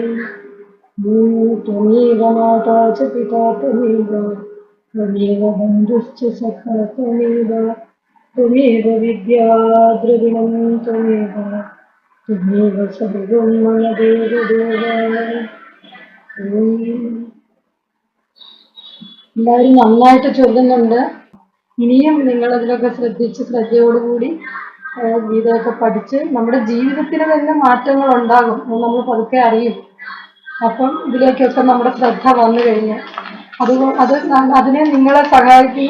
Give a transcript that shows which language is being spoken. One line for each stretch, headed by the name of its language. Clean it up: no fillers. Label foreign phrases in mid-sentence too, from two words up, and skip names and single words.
Sanskrit: त्वमेव माता च पिता त्वमेव बन्धुश्च सखा त्वमेव विद्या द्रविणं त्वमेव सर्वं मम देवदेव।
Malayalam: എല്ലാവരും നന്നായിട്ട് ചൊല്ലുന്നുണ്ട്. ഇനിയും നിങ്ങളതിലൊക്കെ ശ്രദ്ധയോടുകൂടി ഗീതയൊക്കെ പഠിച്ച് നമ്മുടെ ജീവിതത്തിന് തന്നെ മാറ്റങ്ങൾ ഉണ്ടാകും, നമ്മൾ പതുക്കെ അറിയും. അപ്പം ഇതിലേക്കൊക്കെ നമ്മുടെ ശ്രദ്ധ വന്നു കഴിഞ്ഞ് അതിനെ നിങ്ങളെ സഹായിക്കുന്നു.